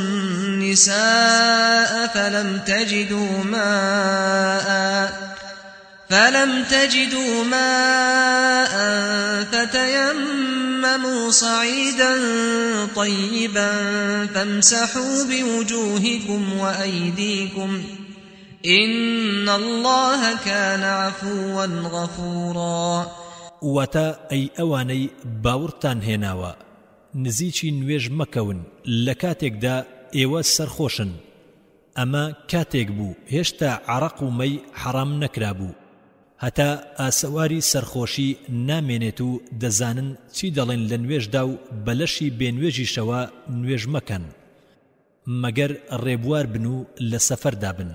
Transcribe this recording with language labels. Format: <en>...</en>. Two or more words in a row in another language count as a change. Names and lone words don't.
<ar>النساء فلم تجدوا ماء فتيمموا صعيدا طيبا فامسحوا بوجوهكم وأيديكم إن الله كان عفوا غفورا.</ar> <ckb>واتا أي أواني باورتان هناوا نزيچی نوێژ مەکەون لە کاتێکدا ئێوە سەرخۆشن ئەمە کاتێک بوو هێشتا عەرەق و مەی حەرام نەکرابوو، هەتا ئاسەواری سەرخۆشی نامێنێت و دەزانن چی دەڵێن لە نوێژدا و بەلەشی بێنوێژیشەوە نوێژ مەکەن مەگەر ڕێبوار بن و لە سەفەردا بن.</ckb>